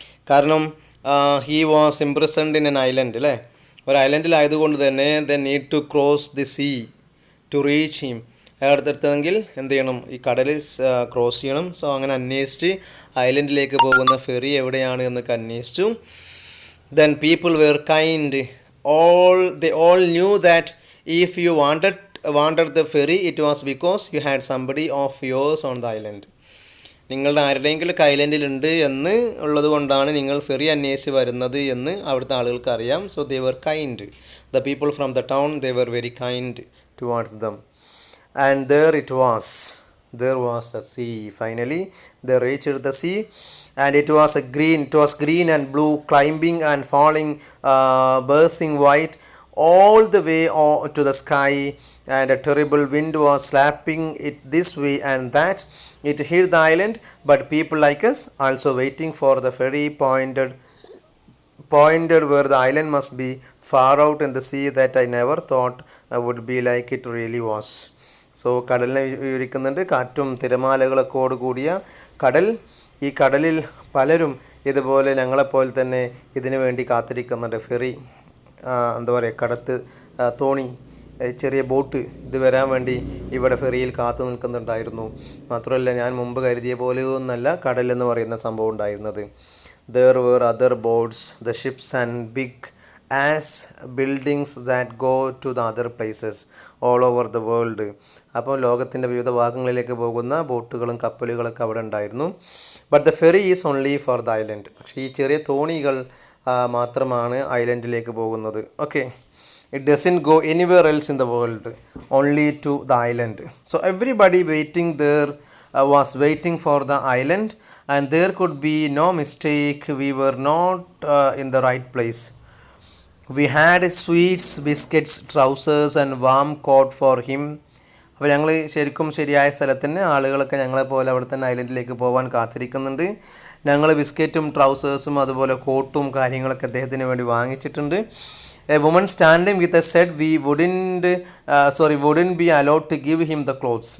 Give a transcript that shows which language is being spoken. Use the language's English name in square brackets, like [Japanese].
[English] കാരണം he was imprisoned in an island, [Malayalam] അല്ലേ, ഒരു ഐലൻഡിലായതുകൊണ്ട് തന്നെ [English] The need to cross the sea to reach him. [Malayalam] അയാളെടുത്തെങ്കിൽ എന്ത് ചെയ്യണം, ഈ കടലിൽ ക്രോസ് ചെയ്യണം. സോ അങ്ങനെ അന്വേഷിച്ച് ഐലൻഡിലേക്ക് പോകുന്ന ഫെറി എവിടെയാണ് എന്നൊക്കെ അന്വേഷിച്ചു. [English] Then people were kind. They all knew that if you wanted the ferry, it was because you had somebody of yours on the island. [Malayalam] നിങ്ങളുടെ ആരുടെയെങ്കിലും ഐലൻഡിലുണ്ട് എന്ന് ഉള്ളത് കൊണ്ടാണ് നിങ്ങൾ ഫെറി അന്വേഷിച്ച് വരുന്നത് എന്ന് അവിടുത്തെ ആളുകൾക്ക് അറിയാം. [English] So they were kind. The people from the town, they were very kind towards them. And there was a sea. Finally they reached the sea and it was green and blue, climbing and falling, bursting white all the way to the sky, and a terrible wind was slapping it this way and that. It hit the island, but people like us, also waiting for the ferry, pointed where the island must be, far out in the sea that I never thought would be like it really was. [Malayalam] So കടലിനെ വിവരിക്കുന്നുണ്ട്. കാറ്റും തിരമാലകളൊക്കെ കൂടിയ കടൽ. ഈ കടലിൽ പലരും ഇതുപോലെ ഞങ്ങളെപ്പോലെ തന്നെ ഇതിനു വേണ്ടി കാത്തിരിക്കുന്നുണ്ട്. ഫെറി, എന്താ പറയുക, തോണി, ചെറിയ ബോട്ട്, ഇത് വരാൻ വേണ്ടി ഇവിടെ ഫെറിയിൽ കാത്തു നിൽക്കുന്നുണ്ടായിരുന്നു. മാത്രമല്ല ഞാൻ മുമ്പ് കരുതിയ പോലെയൊന്നല്ല കടൽ എന്ന് പറയുന്ന സംഭവം ഉണ്ടായിരുന്നത്. [English] There were other boats, the ships and big as buildings that go to the other places all over the world. [Malayalam] അപ്പോൾ ലോകത്തിൻ്റെ വിവിധ ഭാഗങ്ങളിലേക്ക് പോകുന്ന ബോട്ടുകളും കപ്പലുകളൊക്കെ അവിടെ ഉണ്ടായിരുന്നു. [English] But the ferry is only for the island. [Malayalam] പക്ഷേ ഈ ചെറിയ തോണികൾ മാത്രമാണ് ഐലൻഡിലേക്ക് പോകുന്നത്. [English] Okay, it doesn't go anywhere else in the world, only to the island. So everybody waiting there was waiting for the island, and there could be no mistake, we were not in the right place. We had sweets, biscuits, trousers and warm coat for him. [Malayalam] അപ്പോൾ ഞങ്ങൾ ശരിക്കും ശരിയായ സ്ഥലത്ത് തന്നെ ആളുകളൊക്കെ ഞങ്ങളെപ്പോലെ അവിടെ തന്നെ ഐലൻഡിലേക്ക് പോകാൻ കാത്തിരിക്കുന്നുണ്ട്. ഞങ്ങൾ ബിസ്ക്കറ്റും ട്രൗസേഴ്സും അതുപോലെ കോട്ടും കാര്യങ്ങളൊക്കെ അദ്ദേഹത്തിന് വേണ്ടി വാങ്ങിച്ചിട്ടുണ്ട്. [English] A woman standing with us said we wouldn't be allowed to give him the clothes.